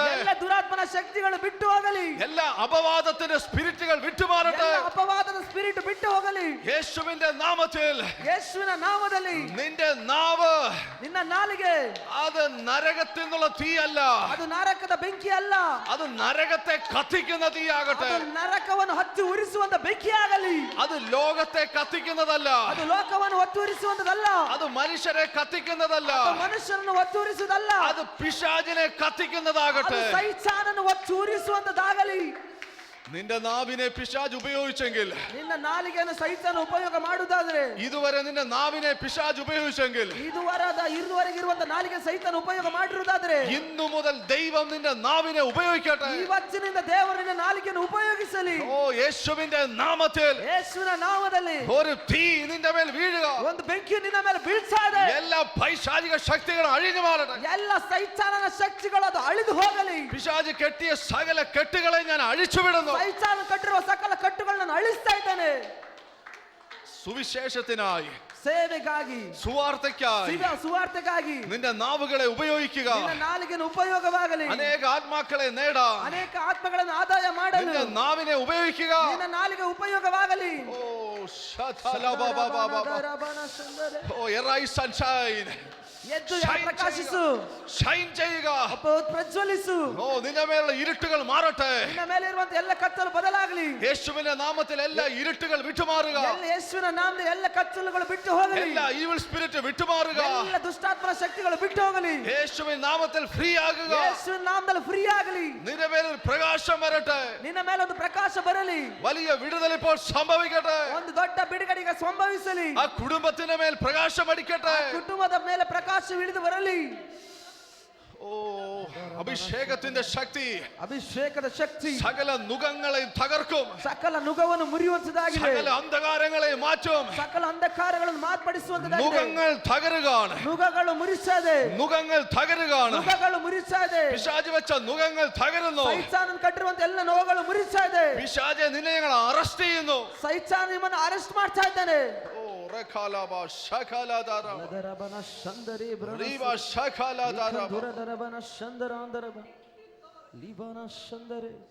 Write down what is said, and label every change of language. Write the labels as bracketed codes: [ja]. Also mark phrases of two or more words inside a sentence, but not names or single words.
[kn] ಎಲ್ಲ ದುರಾತ್ಮನ ಶಕ್ತಿಗಳು ಬಿಟ್ಟು ಹೋಗಲಿ. [ml] എല്ലാ അപവാദത്തിന്റെ സ്പിരിറ്റുകൾ വിട്ടുമാറട്ടെ. [kn] ಎಲ್ಲ ಅಪವಾದದ ಸ್ಪಿರಿಟ್ ಬಿಟ್ಟು ಹೋಗಲಿ. [ml] യേശുവിന്റെ നാമത്തിൽ [kn] ಯೇಸುವಿನ ನಾಮದಲ್ಲಿ [ml] നിന്റെ നാവ് [kn] ನಿನ್ನ ನಾಲಿಗೆ [ml] അത് നരകത്തിൽ നിന്നുള്ള തീയല്ല, [kn] ಅದು ನರಕದ ಬೆಂಕಿ ಅಲ್ಲ, [ml] അത് നരകത്തെ കത്തിക്കുന്ന തീയാകട്ടെ. [kn] ಅದು ನರಕವನ್ನು ಹಚ್ಚಿ ಉರಿಸುವಂತ ಬೆಂಕಿಯಾಗಲಿ. [ml] അത് ലോകത്തെ കത്തിക്കുന്നതല്ല, [kn] ಅದು ಲೋಕವನ್ನು ಹೊತ್ತು ಉರಿಸುವಂತದಲ್ಲ, [ml] അത് മനുഷ്യരെ കത്തിക്കുന്നതല്ല, [kn] ಅದು ಮನುಷ್ಯರನ್ನು ಹೊತ್ತು ಉರಿಸುವುದಲ್ಲ, [ml] അത് പിശാചിനെ [kn] ಅದು [ml] കത്തിക്കുന്നതാകട്ടെ. [kn] ಸೈತಾನನ್ನು ಹೊತ್ತು ಉರಿಸುವಂತದಾಗಲಿ. [ml] നിന്റെ നാവിനെ പിശാച് ഉപയോഗിച്ചെങ്കിൽ, [kn] ನಿನ್ನ ನಾಲಿಗೆಯನ್ನು ಸೈತಾನ ಉಪಯೋಗ ಮಾಡುವುದಾದ್ರೆ, [ml] ഇതുവരെ നിന്റെ നാവിനെ പിശാച് ഉപയോഗിച്ചെങ്കിൽ, [kn] ಇದುವರೆಗೆ ಇರುವಂತ ನಾಲಿಗೆ ಸೈತಾನ ಉಪಯೋಗ ಮಾಡಿರುವುದಾದ್ರೆ, [ml] ഇന്നു മുതൽ ദൈവം നിന്റെ നാവിനെ ഉപയോഗിക്കട്ടെ. [kn] ಇವತ್ತಿನಿಂದ ದೇವರು ನಿನ್ನ ನಾಲಿಗೆಯನ್ನು ಉಪಯೋಗಿಸಲಿ. [ml] ഓ യേശുവിന്റെ നാമത്തിൽ [kn] ಯೇಸುವಿನ ನಾಮದಲ್ಲಿ [ml] ഒരു തീ നിന്റെ മേൽ വീഴുക. [kn] ಒಂದು ಬೆಂಕಿ ನಿನ್ನ ಮೇಲೆ ಬೀಳ್ತಾ ಇದೆ. [ml] എല്ലാ പൈശാചിക ശക്തികളും അഴിഞ്ഞു മാറട്ടെ. [kn] ಎಲ್ಲ ಸೈತಾನನ ಶಕ್ತಿಗಳು ಅದು ಅಳಿದು ಹೋಗಲಿ. [ml] പിശാച് കെട്ടിയ സകല കെട്ടുകളെ ഞാൻ അഴിച്ചുവിടുന്നു. [kn] ಸೈತಾನ ಕಟ್ಟಿರುವ ಸಕಲ ಕಟ್ಟುಗಳನ್ನು ಅಳಿಸ್ತಾ ಇದ್ದಾನೆ. [ml] സുവിശേഷത്തിനായി, [kn] ಸೇವೆಗಾಗಿ, [ml] സുവാർത്തയ്ക്കായി [kn] ಸುವಾರ್ತೆಗಾಗಿ [ml] നിന്റെ നാവുകളെ ഉപയോഗിക്കുക. [kn] ನಿನ್ನ ನಾಲಿಗೆನ ಉಪಯೋಗವಾಗಲಿ. [ml] അനേക ആത്മാക്കളെ നേടാം. [kn] ಅನೇಕ ಆತ್ಮಗಳನ್ನು ಆದಾಯ ಮಾಡಲು [ml] നിന്റെ നാവിനെ ഉപയോഗിക്കുക. [kn] ನಿನ್ನ ನಾಲಿಗೆ ಉಪಯೋಗವಾಗಲಿ. [en] ഓ ഓ arise and shine. [kn] ಎದ್ದು ಪ್ರಕಾಶಿಸು, [ml] ഷൈൻ ചെയ്യുക. [kn] ಪ್ರಜ್ವಲಿಸು. [ml] ഓ നിന്റെ മേലുള്ള ഇരുട്ടുകൾ മാറട്ടെ. [kn] ನಿನ್ನ ಮೇಲೆ ಇರುವಂತ ಎಲ್ಲ ಕತ್ತಲು ಬದಲಾಗಲಿ. [ml] യേശുവിന്റെ നാമത്തിൽ എല്ലാ ഇരുട്ടുകൾ വിട്ടുമാറുക. [kn] ಎಲ್ಲ ಯೇಸುವಿನ ನಾಮದಲ್ಲಿ ಎಲ್ಲ ಕತ್ತಲುಗಳು ಬಿಟ್ಟು ಹೋಗಲಿ. [ml] എല്ലാ [en] evil spirit [ml] വിട്ടുമാറുക. [kn] ಎಲ್ಲ ದುಷ್ಟಾತ್ಮನ ಶಕ್ತಿಗಳು ಬಿಟ್ಟು ಹೋಗಲಿ. [ml] യേശുവിൻ നാമത്തിൽ ഫ്രീ ആകുക. [kn] ಯೇಸುವಿನ ನಾಮದಲ್ಲಿ ಫ್ರೀ ಆಗಲಿ. [ml] നിന്റെ മേൽ പ്രകാശം വരട്ടെ. [kn] ನಿನ್ನ ಮೇಲೆ ಒಂದು ಪ್ರಕಾಶ ಬರಲಿ. [ml] വലിയ വിടുതൽ ഇപ്പോൾ സംഭവിക്കട്ടെ. [kn] ಒಂದು ದೊಡ್ಡ ಬಿಡುಗಡೆಗೆ ಸಂಭವಿಸಲಿ. [ml] ആ കുടുംബത്തിന്റെ മേൽ പ്രകാശം അടിക്കട്ടെ. [kn] ಕುಟುಂಬದ ಮೇಲೆ ಪ್ರಕಾಶ ಇಳಿದು ಬರಲಿ. [ml] ഓ അഭിഷേകത്തിന്റെ ശക്തി, [kn] ಅಭಿಷೇಕದ ಶಕ್ತಿ [ml] സകല നുകങ്ങളെ തകർക്കും. [kn] ಸಕಲ ನುಗವನ್ನು ಮುರಿಯುವಂತದಾಗಿದೆ. [ml] സകല അന്ധകാരങ്ങളെ മാറ്റും. [kn] ಸಕಲ ಅಂಧಕಾರಗಳನ್ನು ಮಾರ್ಪಡಿಸುವಂತದಾಗಿದೆ. [ml] നുകങ്ങൾ തകരുകയാണ്. [kn] ನುಗಗಳು ಮುರಿಸದೆ, [ml] നുകങ്ങൾ തകരുകയാണ്. [kn] ನುಗಗಳು ಮುರಿಸದೆ, [ml] പിശാച് വെച്ച നുകങ്ങൾ തകരുന്നു. [kn] ಸೈತಾನನ ಕಟ್ಟಿರುವಂತ ಎಲ್ಲ ನೋವುಗಳು ಮುರಿಸದೆ. [ml] പിശാചെ നിന്നെ ഞങ്ങൾ അറസ്റ്റ് ചെയ്യുന്നു. [kn] ಸೈತಾನ ನಿಮ್ಮನ್ನು ಅರೆಸ್ಟ್ ಮಾಡ್ತಾ ಇದ್ದಾನೆ. റഖാലാബാ ശഖാലാദാരാ ಲದರಬನ ಶಂದರಿ ರೀವಾ ಶಖಾಲಾದಾರಾ ದುರದರಬನ ಶಂದರಾಂದರಬ ಲಿಬನ ಶಂದರೆ.